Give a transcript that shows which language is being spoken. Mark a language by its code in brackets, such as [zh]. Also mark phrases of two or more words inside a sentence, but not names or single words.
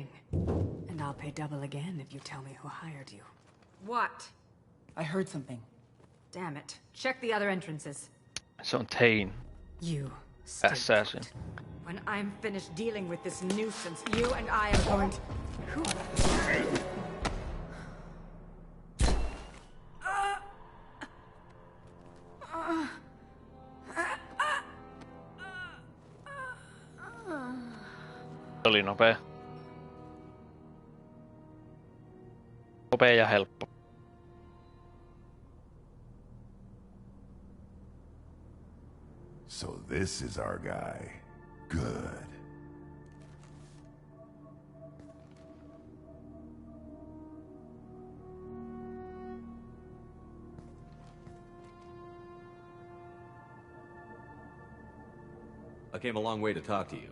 [en] And I'll pay double again if you tell me who hired you. What? I heard something. Damn it. Check the other entrances. [fi] Se on Tain. [en] You. Assassin. When I'm finished dealing with this nuisance, you and I are going to... Who? [fi] Oli nopea. Nopea ja helppo. [en] So this is our guy. Good. I came a long way to talk to you.